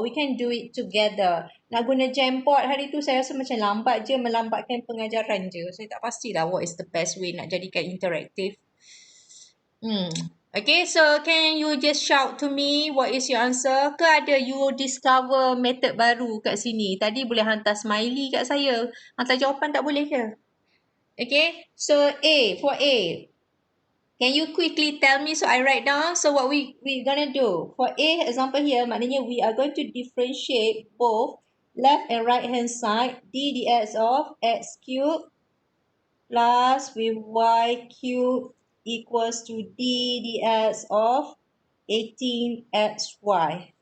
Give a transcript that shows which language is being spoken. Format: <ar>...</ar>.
<en>We can do it together.</en> <ms>Nak guna Jamboard hari tu saya rasa macam lambat je, melambatkan pengajaran je. Saya tak pastilah</ms> <en>what is the best way</en> <ms>nak jadikan interaktif.</ms> <en>Okay, so can you just shout to me what is your answer?</en> <ms>Ke ada</ms> <en>you discover method</en> <ms>baru kat sini? Tadi boleh hantar smiley kat saya. Hantar jawapan tak boleh ke?</ms> <en>Okay, so for A. Can you quickly tell me so I write down? So what we gonna do? For A example here, maknanya we are going to differentiate both left and right hand side d dx of x cubed plus with y cubed equals to d dx of 18xy.</en>